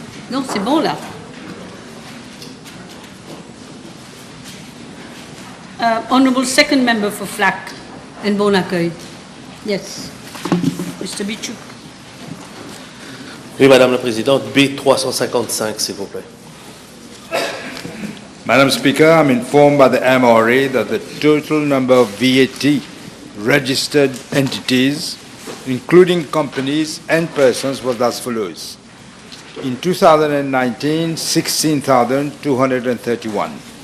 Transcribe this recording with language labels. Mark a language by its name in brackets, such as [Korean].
[French] Non, c'est bon là. [English] Honourable second member for Flacq and Bon Accueil. Yes. Mr. Bichou. [French] Oui, Madame la Présidente, B355, s'il vous plaît. [English] Madam Speaker, I'm informed by the MRA that the total number of VAT registered entities, including companies and persons, was as follows. In 2019, 16,231.